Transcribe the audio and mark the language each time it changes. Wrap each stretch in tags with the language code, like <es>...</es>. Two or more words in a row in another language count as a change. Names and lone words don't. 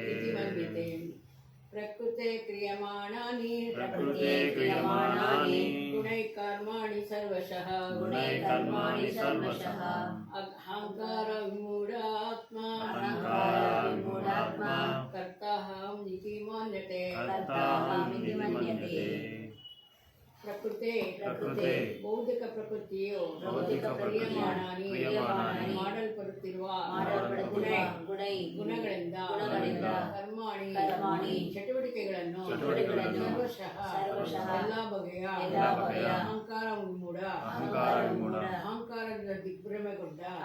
<sa>ಪ್ರಕೃತೆ ಕ್ರಿಯಮಾಣಾನಿ ಗುಣೈ ಕರ್ಮಾಣಿ ಸರ್ವಶಃ ಅಹಂಕಾರ ವಿಮೂಢಾತ್ಮ ಕರ್ತಾಹಂ ಇತಿ ಮನ್ಯತೆ.</sa> <kn>ಪ್ರಕೃತಿ ಭೌತಿಕ ಪ್ರಕೃತಿಯು ಕ್ರಿಯಮಾಣಾನಿ ಮಾಡಲ್ಪಡುತ್ತಿರುವ ಗುಣಗಳಿಂದ ಕರ್ಮಾಣಿ ಚಟುವಟಿಕೆಗಳನ್ನು ಸರ್ವಶಃ ಎಲ್ಲ ಬಗೆಯ</kn> <sa>ಅಹಂಕಾರ ವಿಮೂಢ</sa> <kn>ಅಹಂಕಾರದಿಂದ ದಿಗ್ಭ್ರಮೆಗೊಂಡ</kn>